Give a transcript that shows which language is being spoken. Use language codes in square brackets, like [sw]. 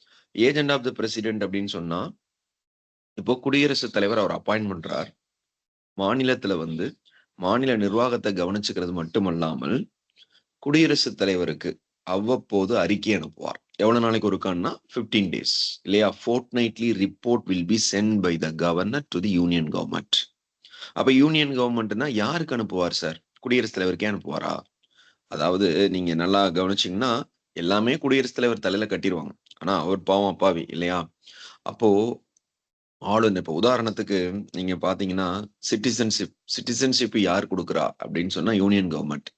[en] agent of the president [ta] அப்படின்னு சொன்னா, இப்போ குடியரசுத் தலைவர் அவர் அப்பாயின்ட் பண்றார். மாநிலத்துல வந்து மாநில நிர்வாகத்தை கவனிச்சுக்கிறது மட்டுமல்லாமல் குடியரசுத் தலைவருக்கு அவ்வப்போது அறிக்கை அனுப்புவார். எவ்வளவு நாளைக்கு ஒருக்கான்னா 15 days இல்லையா? [en] fortnightly report will be sent by the governor to the union government. [ta] அப்ப யூனியன் கவர்மெண்ட்னா யாருக்கு அனுப்புவார் சார்? குடியரசுத் தலைவருக்கே அனுப்புவாரா? அதாவது நீங்க நல்லா கவனிச்சீங்கன்னா எல்லாமே குடியரசுத் தலைவர் தலையில கட்டிடுவாங்க. ஆனா அவர் பாவம் அப்பாவி இல்லையா? அப்போ ஆளுநர், இப்ப உதாரணத்துக்கு நீங்க பாத்தீங்கன்னா சிட்டிசன்ஷிப் யார் கொடுக்குறா அப்படின்னு சொன்னா யூனியன் கவர்மெண்ட்.